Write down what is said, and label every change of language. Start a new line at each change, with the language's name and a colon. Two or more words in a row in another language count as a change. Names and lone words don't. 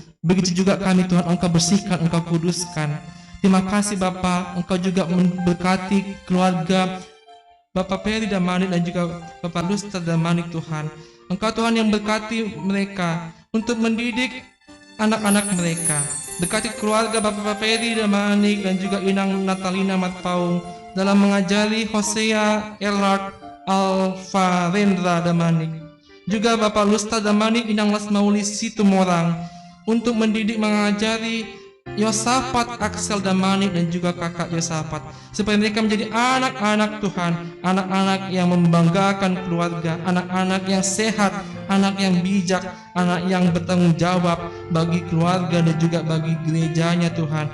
Indonesian: Begitu juga kami Tuhan, Engkau bersihkan, Engkau kuduskan. Terima kasih Bapa, Engkau juga memberkati keluarga Bapak Peri Damanik dan juga Bapak Luster Damanik Tuhan. Engkau Tuhan yang berkati mereka untuk mendidik anak-anak mereka. Berkati keluarga Bapak Peri Damanik dan juga Inang Natalina Matpaung dalam mengajari Hosea Erlard Alfarendra Damanik. Juga Bapak Luster Damanik Inang Lasmauli Situmorang untuk mendidik, mengajari Yosafat Axel Damanik dan juga kakak Yosafat, supaya mereka menjadi anak-anak Tuhan, anak-anak yang membanggakan keluarga, anak-anak yang sehat, anak yang bijak, anak yang bertanggung jawab bagi keluarga dan juga bagi gerejanya Tuhan.